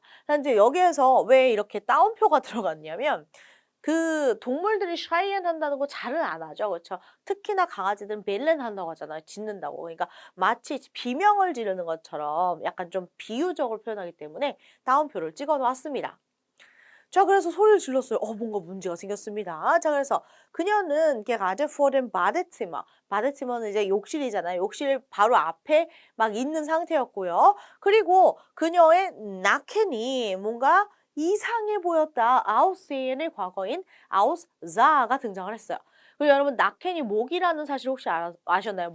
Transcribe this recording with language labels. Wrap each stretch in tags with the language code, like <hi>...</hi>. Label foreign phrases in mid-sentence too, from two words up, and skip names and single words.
<ko>이제 여기에서 왜 이렇게 따옴표가 들어갔냐면 그 동물들이 schreien 한다는 거 잘은 안 하죠. 그렇죠? 특히나 강아지들은 벨렌 한다고 하잖아요. 짖는다고. 그러니까 마치 비명을 지르는 것처럼 약간 좀 비유적으로 표현하기 때문에 따옴표를 찍어 놓았습니다. 자, 그래서 소리를 질렀어요. 뭔가 문제가 생겼습니다. 자, 그래서 그녀는</ko> <de>gerade vor dem Badezimmer.</de> <ko>바데티머는 이제 욕실이잖아요. 욕실 바로 앞에 막 있는 상태였고요. 그리고 그녀의 나켄이 뭔가 이상해 보였다. 아우세엔의 과거인 아우스자가 등장을 했어요. 그리고 여러분 나켄이 목이라는 사실 혹시 아셨나요?</ko>